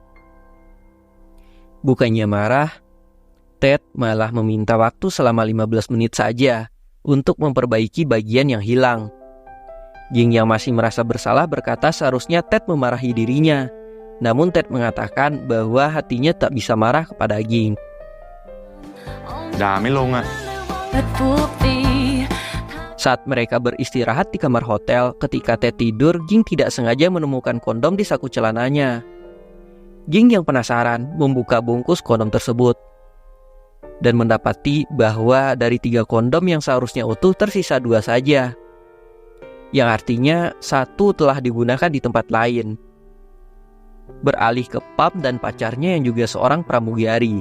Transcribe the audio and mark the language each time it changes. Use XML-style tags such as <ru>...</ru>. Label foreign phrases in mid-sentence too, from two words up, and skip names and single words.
<id>Bukannya marah, Ted malah meminta waktu selama 15 menit saja untuk memperbaiki bagian yang hilang. Ging yang masih merasa bersalah berkata seharusnya Ted memarahi dirinya. Namun Ted mengatakan bahwa hatinya tak bisa marah kepada Ging.</id> <th>ด่าไม่ลงอ่ะ</th> <id>Saat mereka beristirahat di kamar hotel, ketika Ted tidur, Ging tidak sengaja menemukan kondom di saku celananya. Ging yang penasaran membuka bungkus kondom tersebut dan mendapati bahwa dari 3 kondom yang seharusnya utuh tersisa 2 saja, yang artinya 1 telah digunakan di tempat lain, beralih ke Pam dan pacarnya yang juga seorang pramugari.</id>